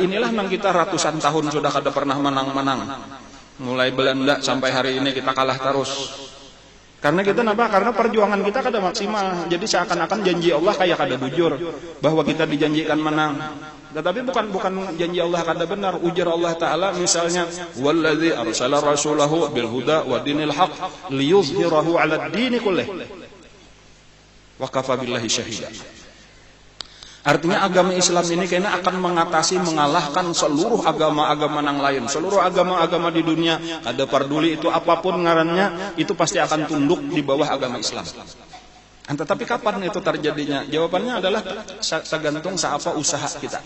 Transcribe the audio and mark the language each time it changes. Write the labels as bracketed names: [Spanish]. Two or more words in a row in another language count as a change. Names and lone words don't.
[Banjar] Inilah yang kita ratusan tahun sudah kada pernah menang-menang. Mulai Belanda sampai hari ini kita kalah terus. Karena kita kenapa? Karena perjuangan kita kada maksimal. Jadi seakan-akan janji Allah kayak kada bujur bahwa kita dijanjikan menang. Tetapi bukan janji Allah kada benar. Ujar Allah Ta'ala misalnya [Arabic] والذي أرسل رسوله بالهدى ودين الحق ليظهره على الدين كله وكفى بالله شهيدا. [Indonesian] Artinya agama Islam ini kayaknya akan mengalahkan seluruh agama-agama yang lain. [Banjar] Seluruh agama-agama di dunia, ada peduli itu apapun ngarannya, itu pasti akan tunduk di bawah agama Islam. [Indonesian] Tetapi kapan itu terjadinya? Jawabannya adalah tergantung seapa usaha kita.